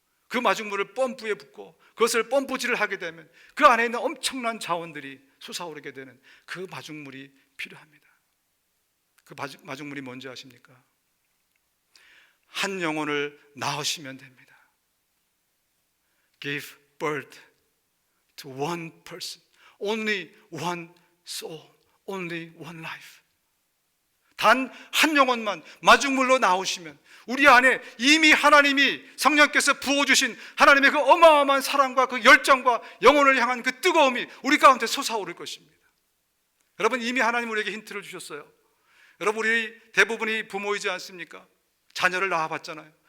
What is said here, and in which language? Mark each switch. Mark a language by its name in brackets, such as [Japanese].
[Korean] 그 마중물을 펌프에 붓고 그것을 펌프질을 하게 되면 그 안에 있는 엄청난 자원들이 솟아오르게 되는 그 마중물이 필요합니다. 그 마중물이 뭔지 아십니까? 한 영혼을 낳으시면 됩니다. [English] Give birth to one person, only one soul, only one life. [Korean] 단 한 영혼만 마중물로 나오시면 우리 안에 이미 하나님이 성령께서 부어주신 하나님의 그 어마어마한 사랑과 그 열정과 영혼을 향한 그 뜨거움이 우리 가운데 솟아오를 것입니다. 여러분, 이미 하나님 우리에게 힌트를 주셨어요. 여러분, 우리 대부분이 부모이지 않습니까? 자녀를 낳아봤잖아요.